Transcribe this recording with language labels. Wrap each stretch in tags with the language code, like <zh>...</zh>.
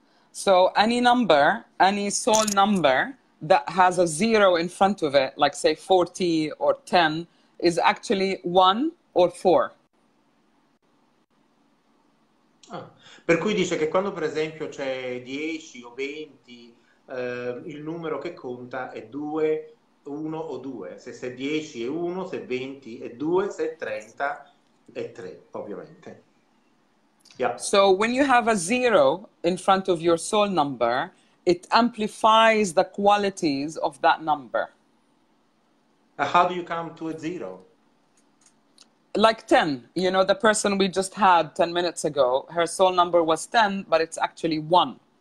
<en>So any number, any soul number that has a 0 in front of it, like say 40 or 10, is actually 1 or 4.</en> <it>Per cui dice che quando per esempio c'è 10 o 20, il numero che conta è 2, 1 o 2. Se è 10 è 1, se è 20 è 2, se è 30 è 3, ovviamente.</it> <en>Yeah. So when you have a 0 in front of your soul number, it amplifies the qualities of that number. How do you come to a 0? Like 10, you know, the person we just had 10 minutes ago, her soul number was 10, but it's actually 1.</en>